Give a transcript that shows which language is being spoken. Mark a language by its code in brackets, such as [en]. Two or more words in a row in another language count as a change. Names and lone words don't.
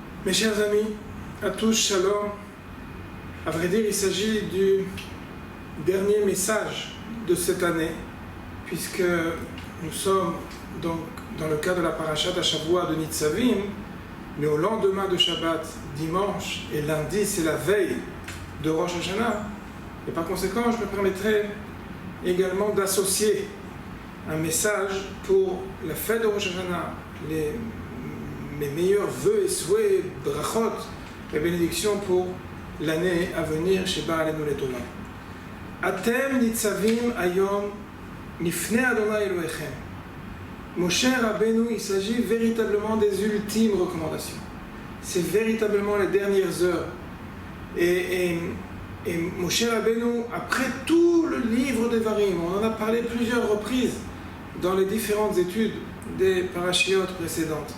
[fr] Mes chers amis, à tous, shalom. À vrai dire, il s'agit du dernier message de cette année, puisque nous sommes donc dans le cadre de la [he] פרשת השבוע [fr] de Nitzavim, mais au lendemain de Shabbat, dimanche, et lundi, c'est la veille de Rosh Hashanah. Et par conséquent, je me permettrai également d'associer un message pour la fête de Rosh Hashanah, mes meilleurs vœux et souhaits, brachot et bénédictions pour l'année à venir chez [he] בא עלינו לטובה. אתם נצבים היום לפני ה' אלוהיכם. [fr] Moshe Rabbeinu, il s'agit véritablement des ultimes recommandations. C'est véritablement les dernières heures. Et Moshe Rabbeinu, après tout le livre des Varim, on en a parlé plusieurs reprises dans les différentes études des parashiotes précédentes.